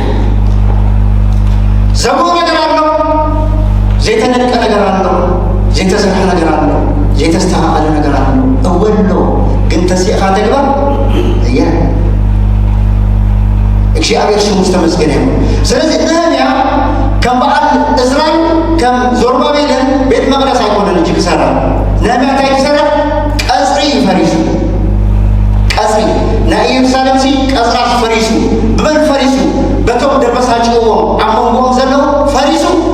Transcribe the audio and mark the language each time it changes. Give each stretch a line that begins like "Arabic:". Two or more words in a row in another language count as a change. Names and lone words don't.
Tigrinya: ዘብኡ ነገር ኣሎ ዘይተነድቀ ነገር ኣሎ ዘይተሰርሐ ነገር ኣሎ ዘይተስተኻኸለ ነገር ኣሎ እወሎ ግን ተንሲእኻ ተግበር እየ እግዚአብሔር ስሙ ዝተመስገነ ይሁን። ስለዚህ ነህምያ ከም በዓል እዝራን ከም ዞርባቤልን ቤት መቅደስ ኣይኮነን እንጂ ክሰራ ነህምያ እንታይ ክሰራ ቀፅሪ ፈሪሱ ቀፅሪ ናይ ኢየሩሳሌም ሲ ቀፅራስ ፈሪሱ ብመን ፈሪሱ በቶም ደበሳጭዎም ኣብ መንጎኦም ዘለዉ ፈሪሱ